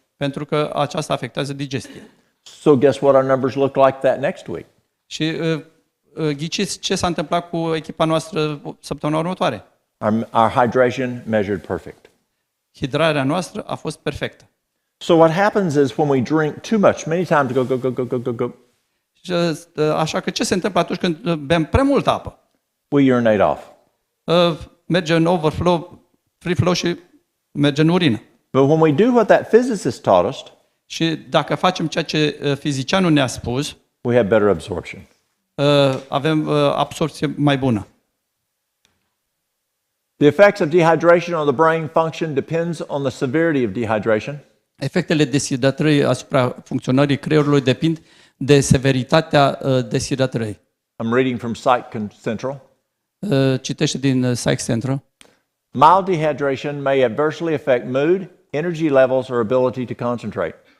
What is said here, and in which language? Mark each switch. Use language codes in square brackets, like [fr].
[ro] Pentru că aceasta afectează digestia. [en] So guess what our numbers look like that next week? [ro] Și ghiciți ce s-a întâmplat cu echipa noastră săptămâna următoare. [en] Our hydration measured perfect. [ro] Hidrarea noastră a fost perfectă. [en] So what happens is when we drink too much, many times go. [ro] Și, așa că ce se întâmplă atunci când bem prea multă apă? [en] We urinate off. [ro] Merge în overflow, free flow și merge în urină. [en] But when we do what that physicist taught us, [ro] Și dacă facem ceea ce fizicianul ne-a spus, [en] we have better absorption. [ro] avem absorpție mai bună. [en] The effects of dehydration on the brain function depends on the severity of dehydration. [ro] Efectele deshidratării asupra funcționării creierului depind de severitatea deshidratării. [en] I'm reading from Psych Central. [ro] Citește din Psych Central. [en] Mild dehydration may adversely affect mood, energy levels, or ability to concentrate.